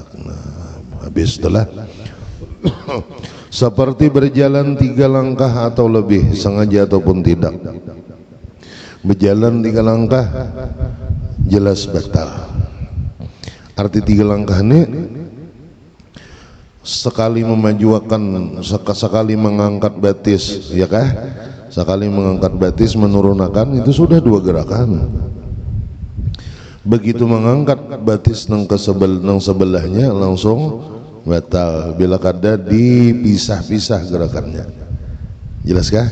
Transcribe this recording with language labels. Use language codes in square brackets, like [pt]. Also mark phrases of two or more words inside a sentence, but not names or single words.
[id] Nah, habis itulah seperti berjalan 3 langkah atau lebih, sengaja ataupun tidak. Berjalan 3 langkah jelas batal. Arti 3 langkah ini sekali memajukan, sekali mengangkat batis, [bjn] ya kah? [id] Sekali mengangkat batis, menurunkan, itu sudah 2 gerakan. Begitu mengangkat batis nang sebelahnya langsung batal bila kada dipisah-pisah gerakannya. [bjn] Jelas kah?